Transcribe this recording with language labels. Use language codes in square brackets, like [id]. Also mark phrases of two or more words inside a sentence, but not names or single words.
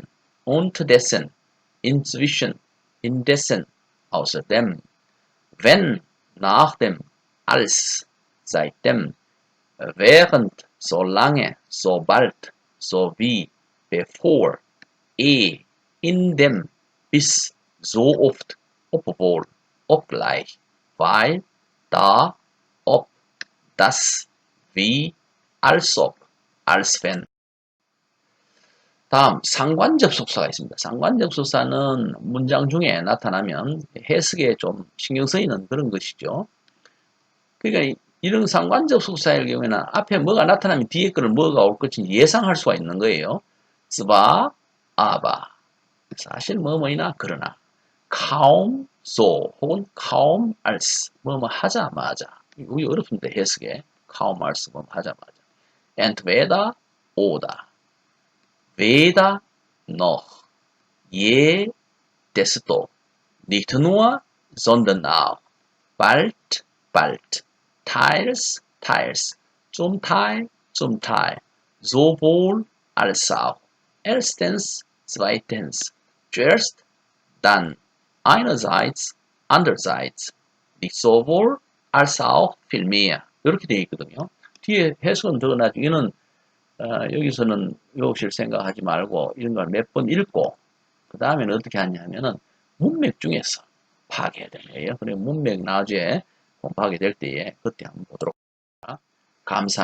[de] unterdessen, inzwischen, indessen, außerdem, wenn, nach dem, als, seitdem, während, solange, sobald, sowie, bevor, in dem, bis, so oft, obwohl, obgleich, weil, da, ob, das, wie, als ob, als wenn. [ko] 다음 상관접속사가 있습니다. 상관접속사는 문장 중에 나타나면 해석에 좀 신경 쓰이는 그런 것이죠. 그러니까 이런 상관접속사의 경우에는 앞에 뭐가 나타나면 뒤에 거는 뭐가 올 것인지 예상할 수가 있는 거예요. [de] zwar, aber. [ko] 사실 뭐뭐이나 그러나. [de] kaum so [ko] 혹은 [de] kaum als [ko] 뭐뭐 하자마자. 이게 어렵습니다. 해석에. [de] kaum als [ko] 뭐뭐 하자마자. [de] entweder oder. weder noch. je desto. nicht nur, sondern auch. bald, bald. teils, teils. zum Teil, zum Teil. sowohl als auch. erstens, zweitens. zuerst, dann. einerseits, andererseits. nicht sowohl als auch vielmehr. [ko] 이렇게 되어 있거든요. 뒤에 해석은 더 나중에는 여기서는 외우실 생각하지 말고 이런 걸 몇 번 읽고 그 다음에는 어떻게 하냐면은 문맥 중에서 파악해야 되는 거예요. 그리고 문맥 나중에 공부하게 될 때에 그때 한번 보도록 하겠습니다.